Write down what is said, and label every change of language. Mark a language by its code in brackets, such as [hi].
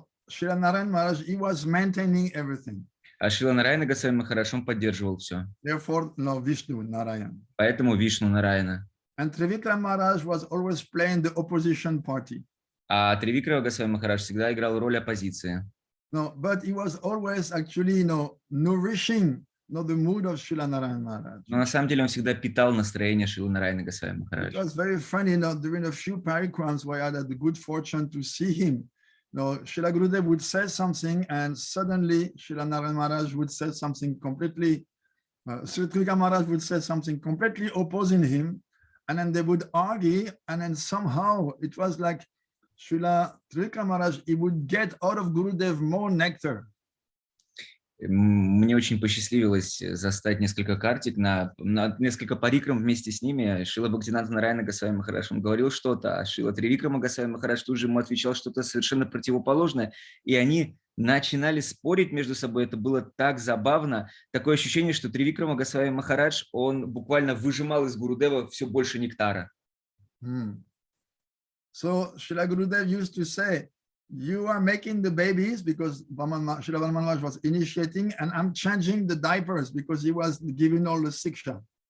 [en] Srila Narayan Maharaj, he was maintaining everything. [ru] А Шрила Нараяна Госвами Махарадж, он поддерживал все. [en] Therefore, Vishnu, Narayan. [ru] Поэтому Вишну Нараяна. [en] And Tривикрамы Maharaj was always playing the opposition party. [ru] А Тривикрамы Госвами Махарадж всегда играл роль оппозиции. [en] No, but he was always actually, nourishing the mood of Srila Narayan Maharaj. [ru] Но на самом деле он всегда питал настроение Шрилы Нараяна Госвами Махараджа. [en] It was very funny, during a few parikrams where I had the good fortune to see him. Srila Gurudev would say something, and suddenly Srila Narayan Maharaj would say something completely, Sri Tривикрамы Maharaj would say something completely opposing him, and then they would argue, and then somehow it was like Srila Tривикрамы Maharaj, he would get out of Gurudev more nectar. [ru] Мне очень посчастливилось застать несколько картик на несколько парикрам вместе с ними. Шрила Бхактиведанта Нараяна Госвами Махарадж, он говорил что-то, а Шрила Тривикрамы Госвами Махарадж тут же ему отвечал что-то совершенно противоположное. И они начинали спорить между собой. Это было так забавно. Такое ощущение, что Тривикрамы Госвами Махарадж, он буквально выжимал из Гурудева все больше нектара. [en] So Srila Gurudev used to say, you are making the babies because Srila Vamаны Maharaj was initiating, and I'm changing the diapers because he was giving all the siksha.